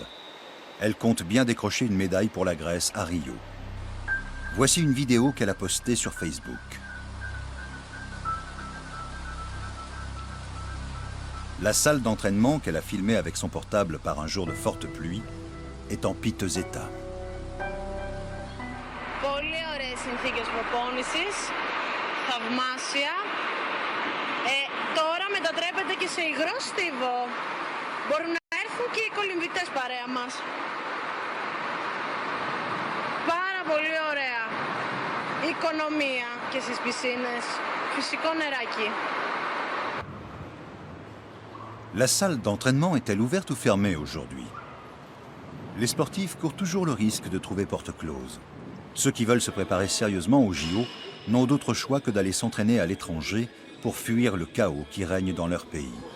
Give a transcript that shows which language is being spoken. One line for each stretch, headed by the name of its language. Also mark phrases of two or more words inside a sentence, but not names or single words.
French: Elle compte bien décrocher une médaille pour la Grèce à Rio. Voici une vidéo qu'elle a postée sur Facebook. La salle d'entraînement qu'elle a filmée avec son portable par un jour de forte pluie est en piteux état.
Greek: Πολύ ωραίες συνθήκες προπόνησης, θαυμάσια. Τώρα μετατρέπεται και σε υγρό στίβο. Μπορούν να έρθουν και οι κολυμβητές παρέα μας. Πάρα πολύ ωραία οικονομία και στις πισίνες. Φυσικό νεράκι.
French: La salle d'entraînement est-elle ouverte ou fermée aujourd'hui? Les sportifs courent toujours le risque de trouver porte close. Ceux qui veulent se préparer sérieusement aux JO n'ont d'autre choix que d'aller s'entraîner à l'étranger pour fuir le chaos qui règne dans leur pays.